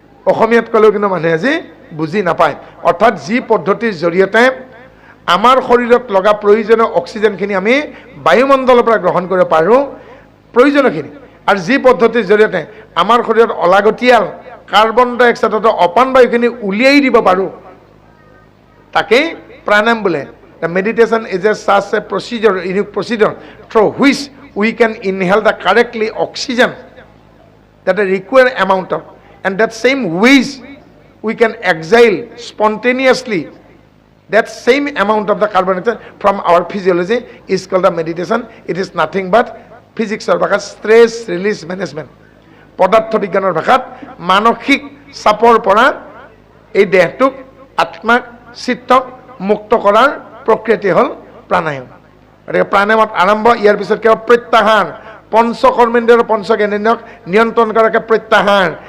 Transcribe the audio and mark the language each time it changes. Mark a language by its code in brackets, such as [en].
[as] অসমীয়াত ক'লেও কিন্তু মানুহে আজি বুজি নাপায় অৰ্থাৎ যি পদ্ধতিৰ জৰিয়তে আমাৰ শৰীৰত লগা প্ৰয়োজনীয় অক্সিজেনখিনি আমি বায়ুমণ্ডলৰ পৰা গ্ৰহণ কৰিব পাৰোঁ প্ৰয়োজনীয়খিনি আৰু যি পদ্ধতিৰ জৰিয়তে আমাৰ শৰীৰত অলাগতিয়াল কাৰ্বন ডাই অক্সাইডৰ অপান বায়ুখিনি উলিয়াই দিব পাৰোঁ তাকেই প্ৰাণায়াম বোলে [en] Meditation is a such a procedure unique procedure through which we can inhale the correctly oxygen that the required amount of, and that same which we can exhale spontaneously that same amount of the carbon dioxide from our physiology is called the meditation. It is nothing but physics or stress release management. [as] পদাৰ্থ বিজ্ঞানৰ ভাষাত মানসিক চাপৰ পৰা এই দেহটোক আত্মাক চিত্তক মুক্ত কৰাৰ প্ৰক্ৰিয়াটি হ'ল প্ৰাণায়াম। গতিকে প্ৰাণায়ামত আৰম্ভ, ইয়াৰ পিছত কেৱল প্ৰত্যাহাৰ, পঞ্চকৰ্মেন্দ্ৰিয় আৰু পঞ্চজ্ঞানেন্দ্ৰিয়ক নিয়ন্ত্ৰণ কৰাকে প্ৰত্যাহাৰ।